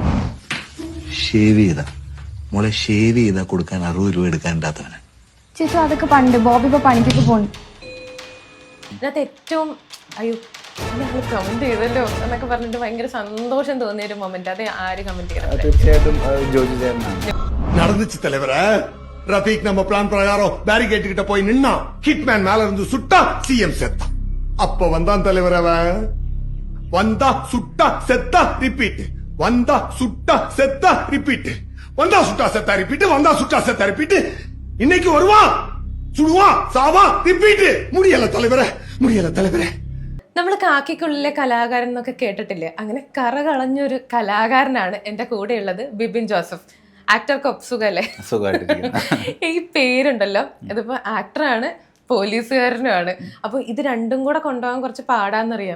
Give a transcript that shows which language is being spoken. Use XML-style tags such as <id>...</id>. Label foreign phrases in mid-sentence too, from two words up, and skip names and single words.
<ml>ഷേവ് ചെയ്താ മോളെ ഷേവ് ചെയ്താ കൊടുക്കാൻ 60 രൂപ എടുക്കാനുണ്ടാത്തവന്. ചേച്ചി അതൊക്കെ പണ്ട് ബോബി ഇപ്പൊ പണിക്കൊക്കെ പോണു. ഇതിനകത്ത് ഏറ്റവും അയ്യോ ഞങ്ങൾ കമന്റ് ചെയ്തല്ലോ എന്നൊക്കെ പറഞ്ഞിട്ട് ഭയങ്കര സന്തോഷം തോന്നിയ ഒരു മൊമെന്റ്, അത് ആര് കമന്റ് ചെയ്യണം? തീർച്ചയായിട്ടും ജോജു ചേട്ടനാണ്.</ml> <ta>நடந்துச்சு தலைவர. ரஃபீக் நம்ம பிளான் பிரகாரம் பேரிகேட் கிட்ட போய் நின்னா ஹிட்மேன் மேல இருந்து சுட்டா சிஎம் செத்தா. அப்ப வந்தான் தலைவர் அவன். வந்தா சுட்டா செத்தா ரிப்பீட், வந்தா சுட்டா செத்தா ரிப்பீட், வந்தா சுட்டா செத்தா ரிப்பீட், வந்தா சுட்டா செத்தா ரிப்பீட். இன்னைக்கு வருவான், சுடுவான், சாவான், ரிப்பீட். முடியல தலைவர, முடியல தலைவர.</ta> <ml>നമ്മൾ കാക്കിക്കുള്ളിലെ കലാകാരൻ എന്നൊക്കെ കേട്ടിട്ടില്ലേ? അങ്ങനെ കറ കളഞ്ഞൊരു കലാകാരനാണ് എന്റെ കൂടെ ഉള്ളത്, ബിബിൻ ജോസഫ്. ആക്ടർ കൊപ്സുഖല്ലേ? ഈ പേരുണ്ടല്ലോ, ഇതിപ്പോ ആക്ടറാണ്, പോലീസുകാരനുമാണ്. അപ്പൊ ഇത് രണ്ടും കൂടെ കൊണ്ടുപോകാൻ കുറച്ച് പാടാന്നറിയാം.</ml>